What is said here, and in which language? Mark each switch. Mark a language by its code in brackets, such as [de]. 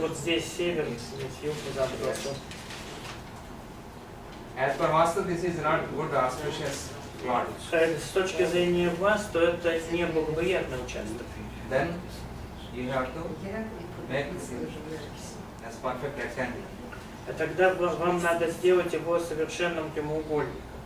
[ru] вот здесь север, здесь юг, запад, восток. [en] As per Vastu, this is not good auspicious plot. [ru] С точки зрения вас, то это неблагоприятный участок. [en] Then you have to make it as perfect rectangle. [ru] А тогда вам надо сделать его совершенным прямоугольником.